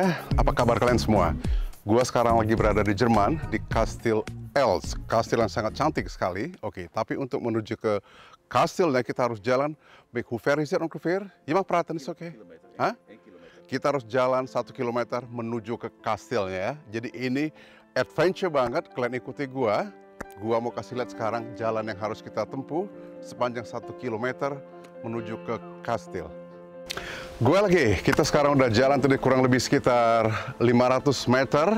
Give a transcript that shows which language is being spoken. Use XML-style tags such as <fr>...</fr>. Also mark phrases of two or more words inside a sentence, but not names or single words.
<id>Apa kabar kalian semua? Gue sekarang lagi berada di Jerman, di Kastil Els. Kastil yang sangat cantik sekali. Oke, tapi untuk menuju ke kastilnya kita harus jalan.</id> <nl>Hoe ver is het ongeveer? Je mag praten, is oke? Hah?</nl> <id>Kita harus jalan 1 kilometer menuju ke kastilnya ya. Jadi ini adventure banget, kalian ikuti gue. Gue mau kasih lihat sekarang jalan yang harus kita tempuh sepanjang 1 kilometer menuju ke kastil. Kita sekarang udah jalan tadi kurang lebih sekitar 500 meter.</id>